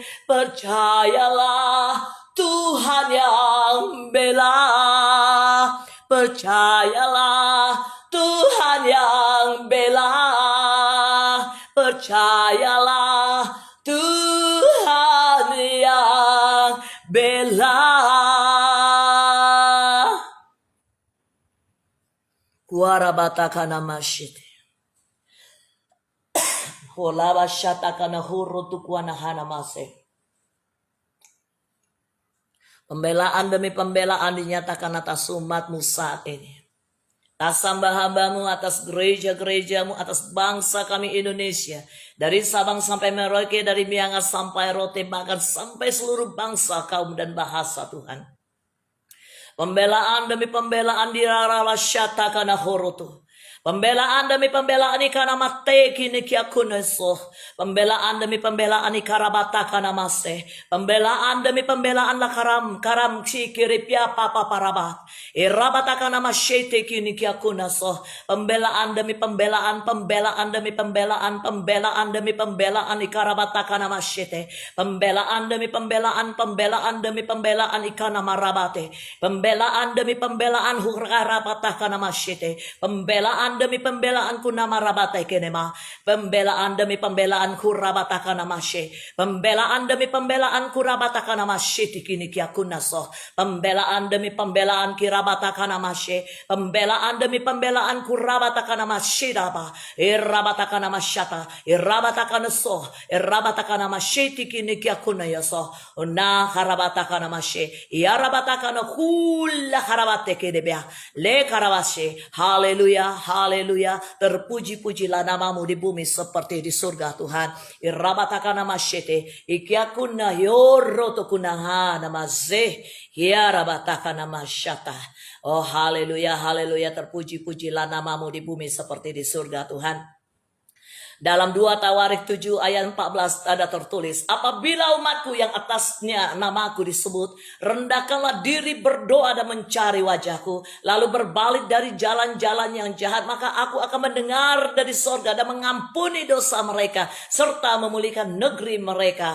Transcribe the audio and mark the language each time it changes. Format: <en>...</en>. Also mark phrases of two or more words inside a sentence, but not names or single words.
<id>Percayalah, Tuhan yang bela. Percayalah, Tuhan yang bela. Percayalah, Tuhan yang bela. Kuarabatakana mashite. Holabashatakana hurutukuana hanamase. Pembelaan demi pembelaan dinyatakan atas umatmu saat ini. Atas hamba-hambamu, atas gereja-gerejamu, atas bangsa kami Indonesia. Dari Sabang sampai Merauke, dari Miangas sampai Rote, bahkan sampai seluruh bangsa, kaum dan bahasa Tuhan. Pembelaan demi pembelaan dirarala syatakana horoto. Pembelaan demi pembelaan ikana mate kini kiakuneso. Pembelaan demi pembelaan ikarabata kana mase. Pembelaan demi pembelaan la karam sikiripia papa parabat. Irabata kana masyete kini kiakuneso. Pembelaan demi pembelaan demi pembelaan demi pembelaan ikarabata kana masyete. Pembelaan demi pembelaan demi pembelaan ikana marabate. Pembelaan demi pembelaan hurarabata kana masyete. Pembelaan demi pembelaan ku nama rabatai kenema. Pembelaan demi pembelaan ku rabataka nama she. Pembelaan demi pembelaan ku rabataka nama she tikini kia kunaso. Pembelaan demi pembelaan ki rabataka nama she. Pembelaan demi pembelaan ku rabataka nama she daba. Irabataka nama shata. Irabataka naso. Irabataka nama she tikini kia kunayaso. Una harabataka nama she. Iarabataka na hula harabate kedebea. Le karabashe. Haleluya. Haleluya, terpuji-pujilah namamu di bumi seperti di surga Tuhan. Irabataka nama syete, ikiakuna yoroto kunaha nama zeh, hiarabataka nama syata. Oh haleluya, haleluya, terpuji-pujilah namamu di bumi seperti di surga Tuhan. Dalam 2 Tawarik 7 ayat 14 ada tertulis, apabila umatku yang atasnya namaku disebut, rendahkanlah diri berdoa dan mencari wajahku, lalu berbalik dari jalan-jalan yang jahat, maka aku akan mendengar dari sorga dan mengampuni dosa mereka, serta memulihkan negeri mereka.</id>